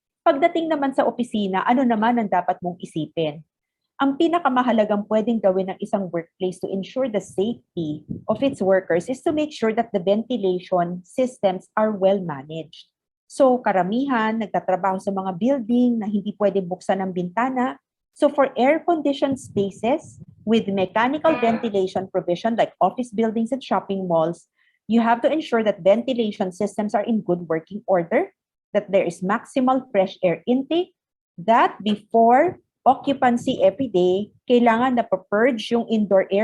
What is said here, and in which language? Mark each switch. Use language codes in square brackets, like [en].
[tl] Pagdating naman sa opisina, ano naman ang dapat mong isipin? Ang pinakamahalagang pwedeng gawin ng isang [en] workplace to ensure the safety of its workers is to make sure that the ventilation systems are well managed. [tl] So, karamihan, nagtatrabaho sa mga building na hindi pwede buksan ng bintana. [en] So for air-conditioned spaces with mechanical ventilation provision like office buildings and shopping malls, you have to ensure that ventilation systems are in good working order, that there is maximal fresh air intake, that before occupancy every day, [tl] kailangan na [en] purge yung indoor air.